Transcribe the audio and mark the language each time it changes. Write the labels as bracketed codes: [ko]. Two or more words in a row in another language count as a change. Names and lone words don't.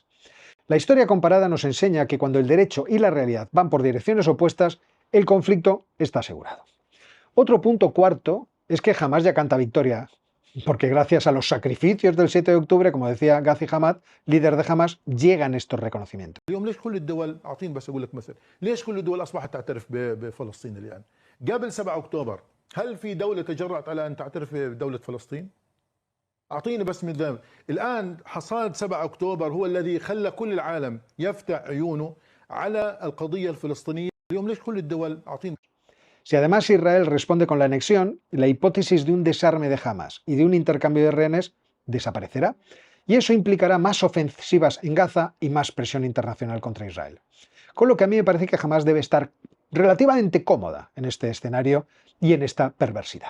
[es] La historia comparada nos enseña que cuando el derecho y la realidad van por direcciones opuestas, el conflicto está asegurado. Otro punto cuarto es que Hamás ya canta victoria, porque gracias a los sacrificios del 7 de octubre, como decía Ghazi Hamad, líder de Hamás, llegan estos reconocimientos. [ar] اليوم ليش كل الدول اعطيني بس اقول لك مثل ليش كل الدول اصبحت تعترف بفلسطين الان قبل 7 اكتوبر هل في دوله تجرأت على ان تعترف بدوله فلسطين اعطيني بس مثال الان حصاد 7 اكتوبر هو الذي خلى كل العالم يفتح عيونه على القضيه الفلسطينيه اليوم ليش كل الدول اعطيني. [es] Si además Israel responde con la anexión, la hipótesis de un desarme de Hamás y de un intercambio de rehenes desaparecerá, y eso implicará más ofensivas en Gaza y más presión internacional contra Israel. Con lo que a mí me parece que Hamás debe estar relativamente cómoda en este escenario y en esta perversidad.